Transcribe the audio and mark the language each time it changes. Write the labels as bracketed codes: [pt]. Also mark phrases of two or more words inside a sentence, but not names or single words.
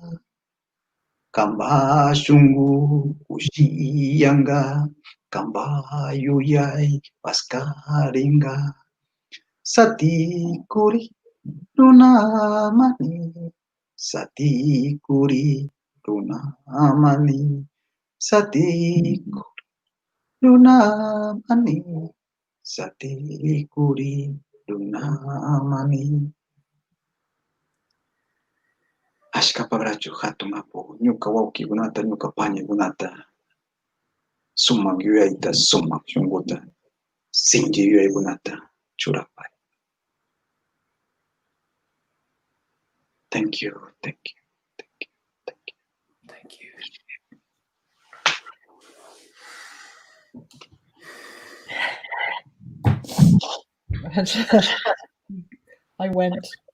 [qu] kamba shungu kushiyanga, kamba yuyay paskaringa, sati kuri runamani, sati kuri runamani, sati kuri runamani, sati kuri runamani. Ashka pagrachu hatungapu, ñuka wawkikunata, ñuka pañikunata, sumak yuyayta, sumak shunguta, sinchi yuyaykunata churapay. [en] Thank you, thank you, thank you, thank you. Thank you. I went.